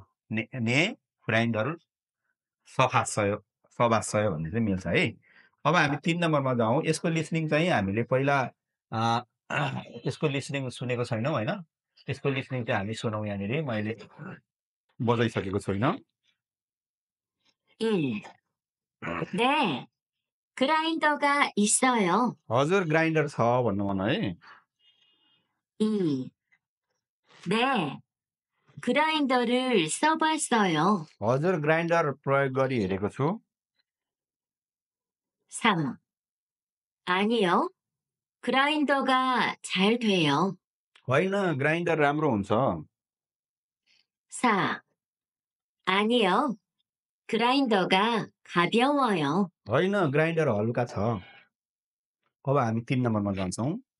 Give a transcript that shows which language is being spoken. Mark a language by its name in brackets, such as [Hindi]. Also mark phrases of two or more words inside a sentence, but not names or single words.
[Korean] 네 그라인더 써봤어요 [Nepali] भन्ने चाहिँ मिल्छ है। अब हामी 3 नम्बरमा जाउँ। यसको लिसनिङ चाहिँ हामीले पहिला यसको लिसनिङ सुनेको छैनौँ होइन। यसको लिसनिङ चाहिँ हामी सुनौँ। यहाँनिर मैले बजाइसकेको छैन। 1. [Korean] 네, 그라인더가 있어요. [Nepali] हजुर ग्राइन्डर छ भन्नु भन है। 2. [Korean] 네, 그라인더를 써봤어요. [Nepali] हजुर ग्राइन्डर प्रयोग गरी हेरेको छु। 3. [Korean] 아니요, 그라인더가 잘 돼요. [Nepali] होइन ग्राइन्डर राम्रो हुन्छ। 4. [Korean] 아니요, 그라인더가 가벼워요. [Nepali] होइन ग्राइन्डर हलुका छ। अब हामी 3 नम्बरमा जान्छौँ।